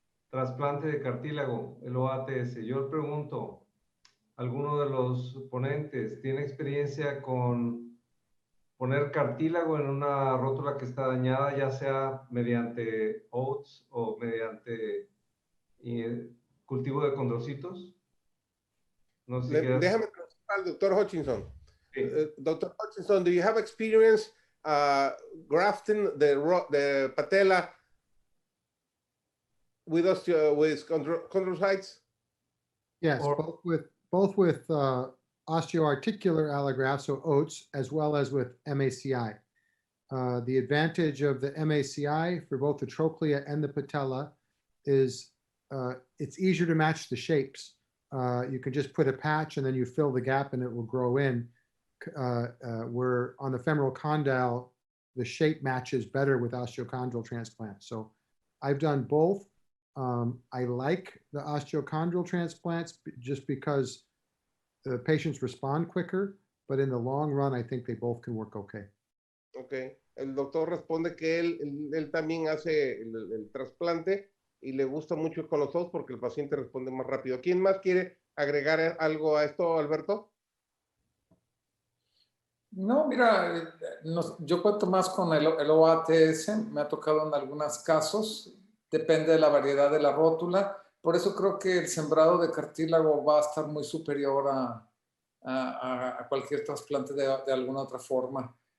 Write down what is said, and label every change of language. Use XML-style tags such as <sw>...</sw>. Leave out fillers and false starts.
<es>trasplante de cartílago, el OATS. Yo le pregunto, ¿alguno de los ponentes tiene experiencia con poner cartílago en una rótula que está dañada, ya sea mediante OATS o mediante cultivo de condrocitos? No sé si Déjame preguntar al doctor Hutchinson. Sí.</es> <en>Dr. Hutchinson, do you have experience grafting the patella with chondrocytes? Yes, both with osteoarticular allografts, so OATS, as well as with MACI. The advantage of the MACI for both the trochlea and the patella is it's easier to match the shapes. You can just put a patch and then you fill the gap and it will grow in. Where on the femoral condyle, the shape matches better with osteochondral transplants. So I've done both. I like the osteochondral transplants just because the patients respond quicker, but in the long run, I think they both can work okay. Okay.</en> <es>El doctor responde que él también hace el trasplante y le gusta mucho con los dos porque el paciente responde más rápido. ¿Quién más quiere agregar algo a esto, Alberto? No, mira, yo cuento más con el OATS, me ha tocado en algunos casos, depende de la variedad de la rótula, por eso creo que el sembrado de cartílago va a estar muy superior a cualquier trasplante de alguna otra forma.</es>